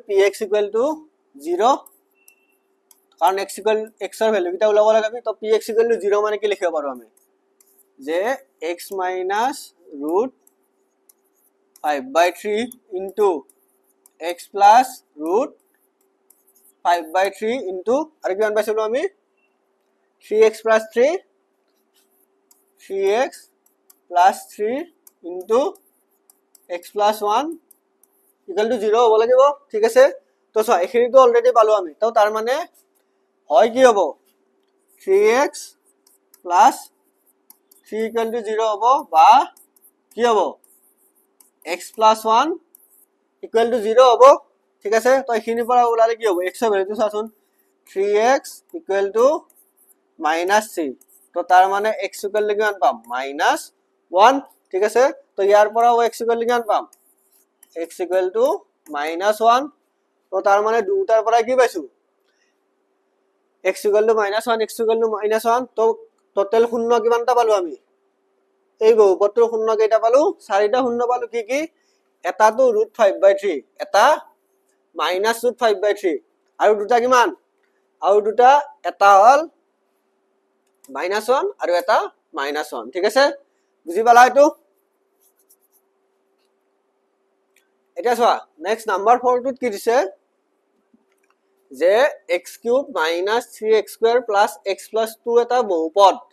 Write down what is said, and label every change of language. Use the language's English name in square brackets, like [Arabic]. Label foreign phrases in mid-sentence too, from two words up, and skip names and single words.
[Assamese] px = 0 কারণ x এর ভ্যালু কিটা ওলাব লাগে আমি তো px = 0 মানে কি লিখিব পারো আমি যে [English] x minus root 5/3 into x plus root 5/3 into [Assamese] আর কি মান পাইছিলো আমি [English] 3x plus 3 3x plus 3 into x plus 1 equal to 0 [Assamese] হ'ব লাগিব ঠিক আছে তো সো এখিনি তো অলরেডি পালো আমি তো তার মানে হয় কি হ'ব [English] 3x plus 3 equal to 0 [Assamese] হ'ব বা কি হ'ব [English] x plus 1 equal to 0 [Assamese] হ'ব ঠিক আছে তো এখিনি পৰা ওলালে কি হ'ব x এর ভ্যালুটো চাচোন [English] 3x equal to -3 [Assamese] তো তার মানে [English] x equal to [Assamese] কিমান পাম -1 ঠিক আছে তো ইয়াৰ পৰা [English] x equal to [Assamese] কিমান পাম [English] x equal to -1 [Assamese] তো তার মানে দুটার পৰা কি পাইছো [English] x equal to -1 x equal to -1 [Assamese] তো টোটাল শূন্য কিমানটা পালো আমি এই বহুপদৰ শূন্য কেইটা পালো চাৰিটা শূন্য পালো কি কি এটা তো √5/3 এটা -√5/3 আৰু দুটা কিমান আৰু দুটা এটা হল -1 আৰু এটা -1 ঠিক আছে বুজি পালা এটো এটা চোৱা [English] next number [Assamese] 4 টুত কি দিছে যে x³ - 3x² + x + 2 এটা বহুপদ